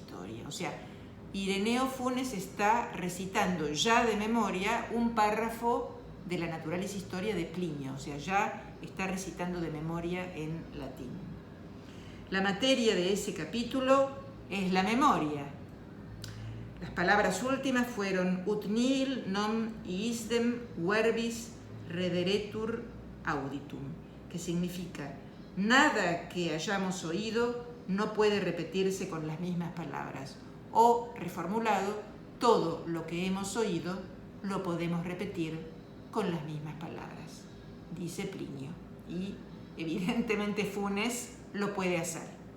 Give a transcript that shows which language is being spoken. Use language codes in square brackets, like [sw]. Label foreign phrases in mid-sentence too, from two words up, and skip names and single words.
[es] O sea, Ireneo Funes está recitando ya de memoria un párrafo de la Naturalis Historia de Plinio, o sea, ya está recitando de memoria en latín. La materia de ese capítulo es la memoria. Las palabras últimas fueron [la] ut nihil non iisdem verbis rederetur auditum, [es] que significa nada que hayamos oído no puede repetirse con las mismas palabras. O, reformulado, todo lo que hemos oído lo podemos repetir con las mismas palabras, dice Plinio. Y evidentemente Funes lo puede hacer.